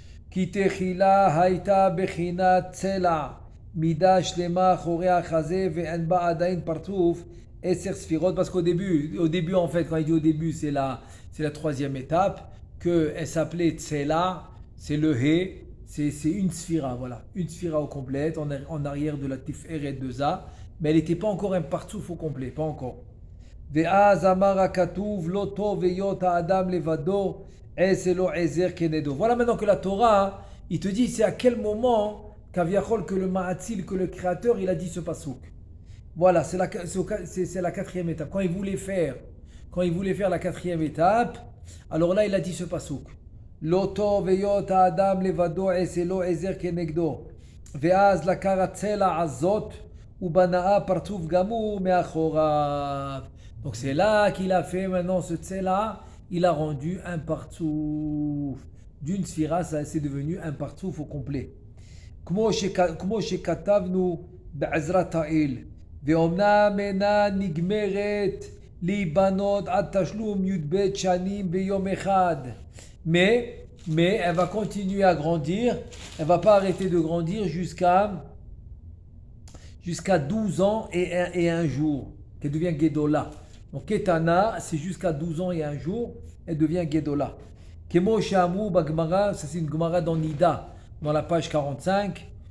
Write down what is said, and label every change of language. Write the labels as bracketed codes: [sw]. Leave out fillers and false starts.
[he] כי תחילה הייתה בחינת צלע, מידה שלמה אחורי החזה ואין בה עדיין פרצוף 10 ספירות, [fr] parce qu'au début en fait, quand il dit au début, c'est la troisième étape, qu'elle s'appelait Tsela, c'est le He, c'est une sphira, voilà. Une sphira au complète, en arrière de la Tiferet de Za, mais elle n'était pas encore un partsouf au complet, pas encore. [he] ואז אמר הכתוב לא טוב היות האדם לבדו עשה לו עזר כנגדו. [fr] Voilà maintenant que la Torah, il te dit c'est à quel moment qu'Aviachol, que le Ma'atzil, que le Créateur, il a dit ce pasouk. Voilà, c'est la quatrième étape. Quand il voulait faire la quatrième étape, alors là il a dit ce pasouk. [he] לא טוב היות האדם לבדו עשה לו עזר כנגדו. ואז לקח הצלע הזאת ובנאה פרצוף גמור מאחוריו. [fr] Donc c'est là qu'il a fait maintenant ce tsela, il a rendu un partsouf. D'une sphira, ça c'est devenu un partsouf au complet. [he] כמו שכתבנו בעזרת האל, ואומנם אינה נגמרת להיבנות עד תשלום י"ב שנים ביום אחד. [fr] Mais elle va continuer à grandir, elle ne va pas arrêter de grandir jusqu'à 12 ans et un jour, qu'elle devient Gedola. Donc Ketana, c'est jusqu'à 12 ans et un jour, elle devient Gedola. [he] Kemo Shamru Bagmara, [fr] ça c'est une Gemara dans Nida, dans la page 45.